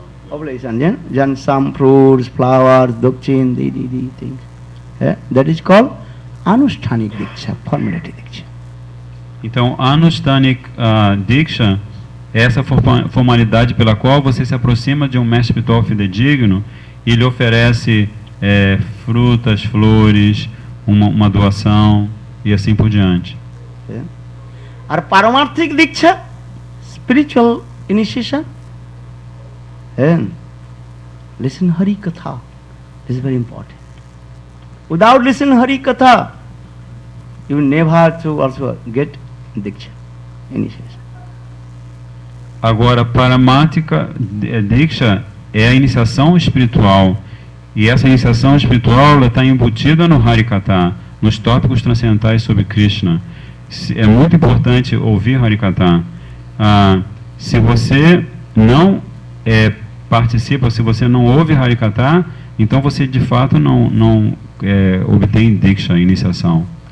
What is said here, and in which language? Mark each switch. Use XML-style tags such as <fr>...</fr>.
<en>Oblation, then some fruits, flowers, dokchin, the things. That is called Anushthanik Diksha, formality Diksha.</en> <pt>Então, Anushthanik Diksha é essa formalidade pela qual você se aproxima de um mestre espiritual fidedigno e lhe oferece frutas, flores, uma doação e assim por diante.</pt> <en>Our Paramarthik Diksha, spiritual initiation, and listen Hari Katha. This is very important. Without listening Hari Katha, you will never to also get Diksha, initiation.</en> <pt>Agora, Paramarthika Diksha é a iniciação espiritual. E essa iniciação espiritual está embutida no Harikatha, nos tópicos transcendentais sobre Krishna. É muito importante ouvir Harikatha. Se você não participa, se você não ouve Harikatha, então você de fato não obtém Diksha, iniciação.</pt>